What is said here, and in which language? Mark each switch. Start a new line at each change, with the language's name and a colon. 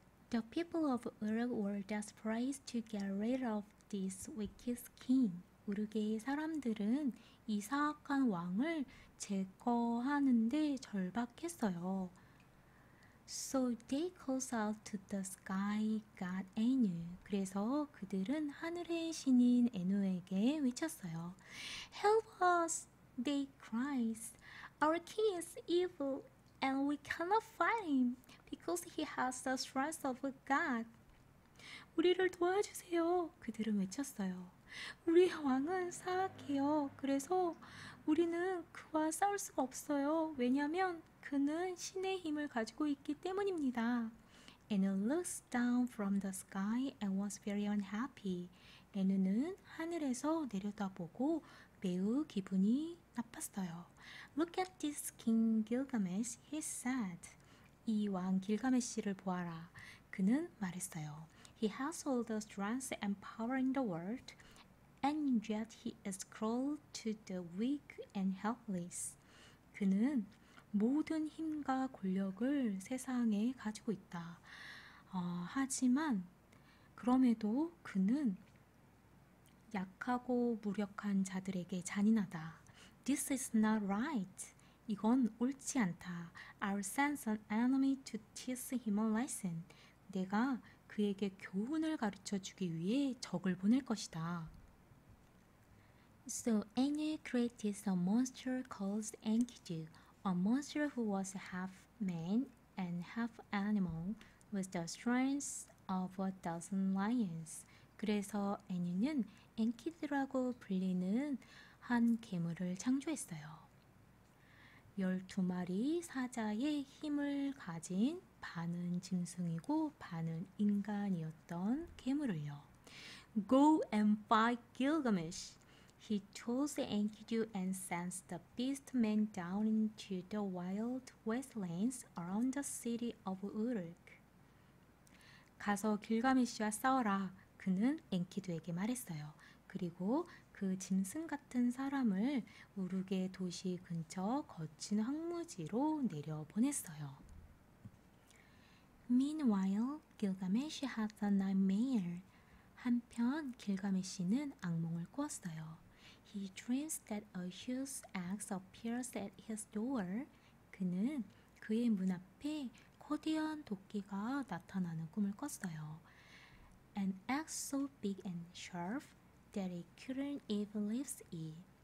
English: The people of Uruk were desperate to get rid of this wicked king.
Korean: 우르크의 사람들은 이 사악한 왕을 제거하는데 절박했어요.
English: So they called out to the sky god Anu.
Korean: 그래서 그들은 하늘의 신인 에누에게 외쳤어요.
English: Help us, they cried. Our king is evil and we cannot fight him because he has the strength of a god.
Korean: 우리를 도와주세요. 그들은 외쳤어요. 우리 왕은 사악해요. 그래서 우리는 그와 싸울 수가 없어요. 왜냐하면 그는 신의 힘을 가지고 있기 때문입니다.
English: Anu looks down from the sky and was very unhappy.
Korean: 에누는 하늘에서 내려다보고 매우 기분이 나빴어요.
English: Look at this king Gilgamesh, he said.
Korean: 이 왕 길가메시를 보아라. 그는 말했어요.
English: He has all the strength and power in the world, and yet he is cruel to the weak and helpless.
Korean: 그는 모든 힘과 권력을 세상에 가지고 있다. 하지만 그럼에도 그는 약하고 무력한 자들에게 잔인하다.
English: This is not right.
Korean: 이건 옳지 않다.
English: I'll send an enemy to teach him a lesson.
Korean: 내가 그에게 교훈을 가르쳐 주기 위해 적을 보낼 것이다.
English: So Anu created a monster called Enkidu, a monster who was half man and half animal, with the strength of a dozen lions.
Korean: 그래서 에뉴는 엔키드라고 불리는 한 괴물을 창조했어요. 12마리 사자의 힘을 가진 반은 짐승이고 반은 인간이었던 괴물을요.
English: Go and fight Gilgamesh. He chose Enkidu and sent the beast man down into the wild wastelands around the city of Uruk.
Korean: 가서 길가메시와 싸워라. 그는 엔키두에게 말했어요. 그리고 그 짐승 같은 사람을 우르게 도시 근처 거친 황무지로 내려보냈어요.
English: Meanwhile, Gilgamesh had a nightmare.
Korean: 한편 길가메시는 악몽을 꾸었어요.
English: He dreams that a huge axe appears at his door.
Korean: 그는 그의 문 앞에 거대한 도끼가 나타나는 꿈을 꿨어요.
English: An axe so big and sharp that it couldn't even lift it.